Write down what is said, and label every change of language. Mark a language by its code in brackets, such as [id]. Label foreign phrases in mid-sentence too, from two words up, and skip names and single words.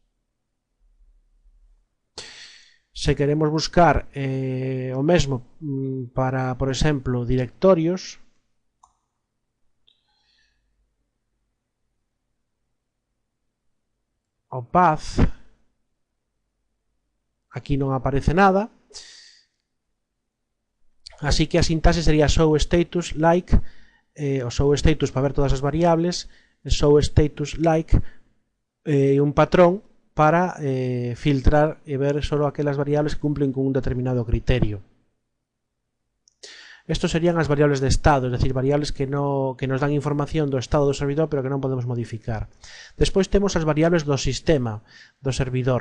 [gl] Se queremos buscar o mesmo para, por exemplo, directorios, o path, aquí non aparece nada, así que a sintaxe sería [en] show status like, [gl] o [en] show status [gl] para ver todas as variables, [en] show status like, [gl] un patrón para filtrar e ver só aquelas variables que cumplen con un determinado criterio. Estos serían as variables de estado, [es] es decir, [gl] variables que nos dan información do estado do servidor pero que non podemos modificar. Despois temos as variables do sistema do servidor.